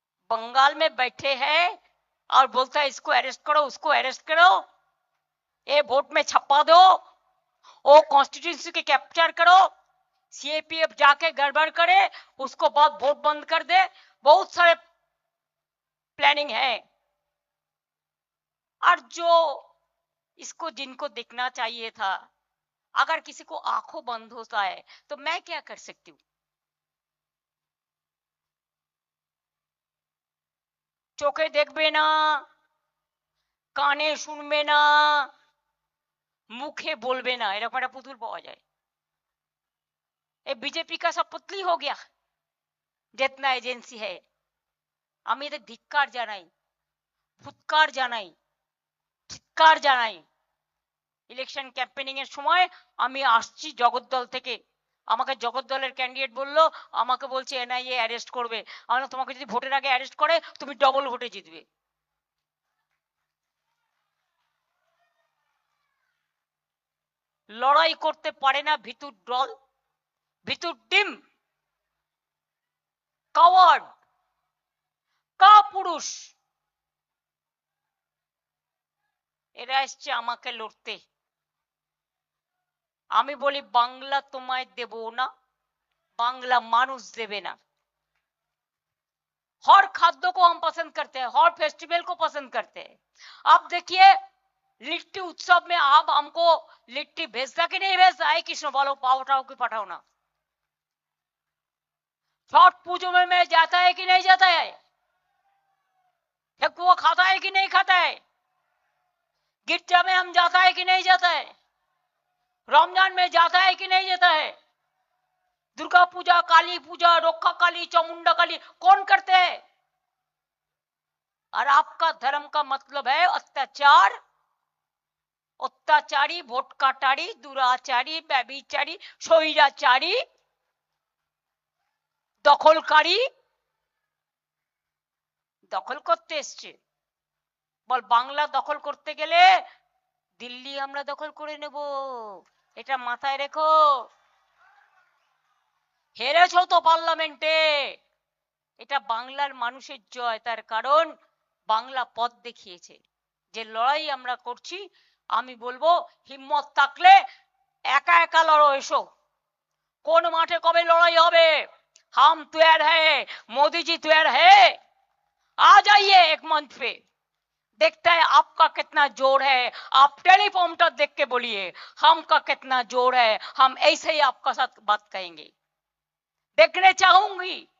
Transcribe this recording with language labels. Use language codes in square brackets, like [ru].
[hi] बंगाल में बैठे हैं और बोलता है इसको अरेस्ट करो, उसको अरेस्ट करो, ये वोट में छप्पा दो, वो कॉन्स्टिट्यूंसी के कैप्चर करो, सीएपीएफ जाके गड़बड़ करे, उसको बाद वोट बंद कर दे। बहुत सारे प्लानिंग है। और जो इसको जिनको देखना चाहिए था, अगर किसी को आंखों बंद होता है तो मैं क्या कर सकती हूँ? [bn] चोखे देखबे ना, কানে শুনবে না, मुखे बोलबे ना, এরকম একটা পুতুল পাওয়া যায়। [hi] ये बीजेपी का सब पुतली हो गया जितना एजेंसी है। [bn] আমি এদের ধিক্কার জানাই, ফুৎকার জানাই, চিৎকার জানাই। ইলেকশন ক্যাম্পেনিং এর সময় আমি আসছি জগদ্দল থেকে, আমাকে জগদ্দলের ক্যান্ডিডেট বলল, আমাকে বলছে এনআইএ অ্যারেস্ট করবে। আমরা তোমাকে যদি ভোটের আগে অ্যারেস্ট করে তুমি ডবল ভোটে জিতবে। লড়াই করতে পারে না ভিতুর দল, ভিতুর টিম, কাওয়ার্ড, কাপুরুষ, এরা এসছে আমাকে লড়তে। আমি বলি বাংলা তোমায় দেব না, बांग्ला मानुष देवे ना। [hi] हर खाद्य को हम पसंद करते हैं, हर फेस्टिवल को पसंद करते हैं। अब देखिए लिट्टी उत्सव में आप हमको लिट्टी भेजता कि नहीं भेजता है? कृष्ण बोलो पाव उठाओ कि पठाओ ना। छठ पूजो में मैं जाता है कि नहीं जाता है? ठेकुआ खाता है कि नहीं खाता है? गिरजा में हम जाता है कि नहीं जाता है? रमजान में जाता है कि नहीं जाता है? दुर्गा पूजा, काली पूजा, रोखा काली, चामुंडा काली कौन करते हैं? और आपका धर्म का मतलब है अत्याचार, अत्याचारी, [bn] ভোট কাটারি, দুরাচারী, ব্যভিচারী, স্বৈরাচারী, দখলকারী। দখল করতে এসছে। বল বাংলা দখল করতে গেলে দিল্লি আমরা দখল করে নেব, এটা মাথায় রেখো। হেরেছো তো পার্লামেন্টে, এটা বাংলার মানুষের জয়। তার কারণ বাংলা পথ দেখিয়েছে। যে লড়াই আমরা করছি, আমি বলবো হিম্মত থাকলে একা একা লড়ো, এসো। কোন মাঠে কবে লড়াই হবে? [hi] हम तैयार है, मोदी जी तैयार है, आ जाइए एक मंच पे। देखता है आपका कितना जोर है। आप टेलीफॉर्मटर देख के बोलिए हम का कितना जोर है, हम ऐसे ही आपका साथ बात करेंगे। देखने चाहूंगी।